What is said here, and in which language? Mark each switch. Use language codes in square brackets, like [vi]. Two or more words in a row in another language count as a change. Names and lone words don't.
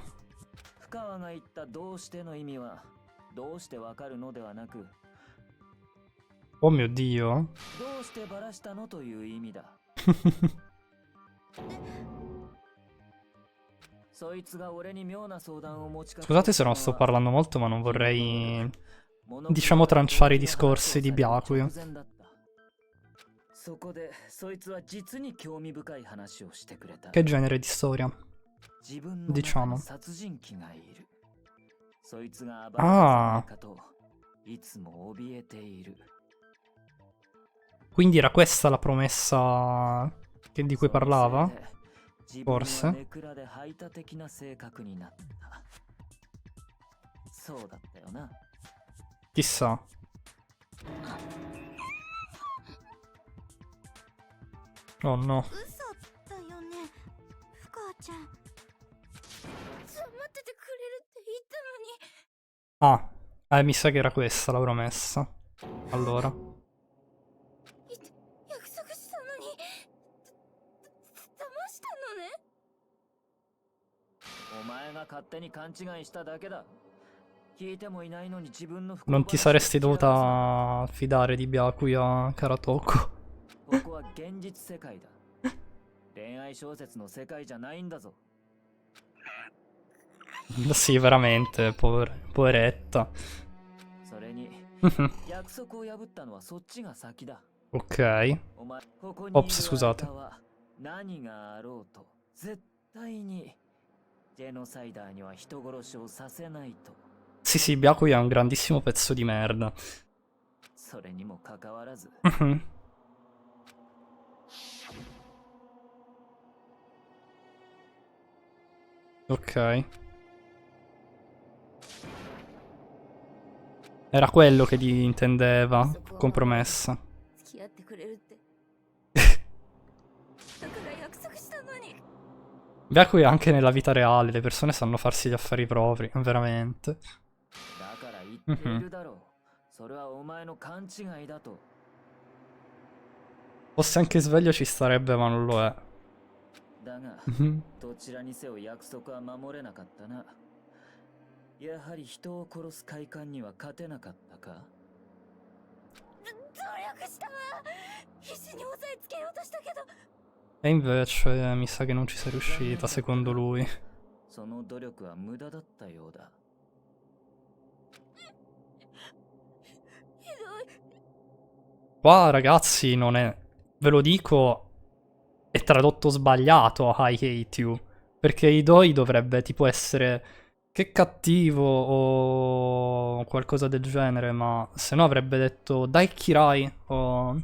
[ja] 深川が言ったどうしての意味はどうしてわかるのではなく [it] Oh mio Dio. [ja] どうしてバラしたのという意味だ。そいつが俺に妙な相談を持ちかけ [it] Scusate se non sto parlando molto, ma non vorrei, diciamo, tranciare i discorsi di Byakuya. [ja] そこでそいつは実に興味深い話をしてくれた。 [it] Che genere di storia? [ja] 自分の中に殺人鬼がいる。そいつが暴れないかといつも怯えている。 [it] Quindi era questa la promessa di cui parlava? Forse? [ja] そうだったよな。 [it] Chissà. Oh no. [ja] 嘘だよね、深川ちゃん。待っててくれるって言ったのに。 [it] Ah, mi sa che era questa la promessa. Allora. [ja] 約束したのに騙したのね。お前が勝手に勘違いしただけだ。聞いてもいないのに自分の [it] Non ti saresti dovuta fidare di Byakuya, cara Toko. [ja] ここは現実世界だ。恋愛小説の世界じゃないんだぞ。 [it] Sì, veramente, poveretta. [ja] それに約束を破ったのはそっちが先だ。 [it] Ok. [ja] お前ここに [it] Ops, scusate. [ja] 何があろうと絶対にジェノサイダーには人殺しをさせないと。 [it] Sì, sì, Byakuya è un grandissimo pezzo di merda. [ja] それにもかかわらず [it] Ok. Era quello che intendeva con promessa. [ja] 付き合ってくれるってだから約束したのに。 [it] Byakuya anche nella vita reale, le persone sanno farsi gli affari propri, veramente. [ja] だから言っているだろう。それはお前の勘違いだと。 [it] Fosse anche sveglio ci starebbe, ma non lo è. [ja] だがどちらにせよ約束は守れなかったな。やはり人を殺す快感には勝てなかったか。努力したわ。必死に押さえつけようとしたけど。 [it] E invece mi sa che non ci sei riuscita, secondo lui. [ja] その努力は無駄だったようだ。 [it] Qua, ragazzi, non è... Ve lo dico... È tradotto sbagliato [en] I hate you. [it] Perché Idoi dovrebbe tipo essere... Che cattivo o qualcosa del genere, ma se no avrebbe detto [ja] 大嫌い [it] o...